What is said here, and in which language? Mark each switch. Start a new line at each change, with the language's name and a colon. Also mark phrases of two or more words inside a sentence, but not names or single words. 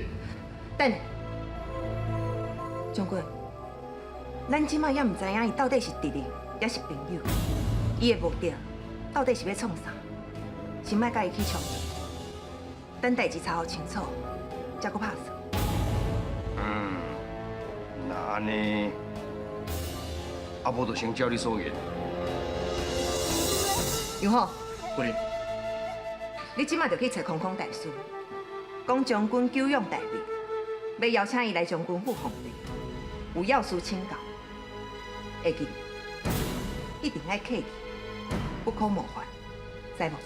Min Nan Chinese: 等下，将军，咱即马也毋知影伊到底是敌人也是朋友，伊的目的到底是要创啥？先莫甲伊去冲突，等代志查好清楚，才搁拍算。那安尼，啊无就先照你所言。杨虎，夫人，你即马就去找空空大师，讲将军久仰大名，要邀请伊来将军府奉礼，有要事请教。会记，一定爱客气，不可冒犯，知无？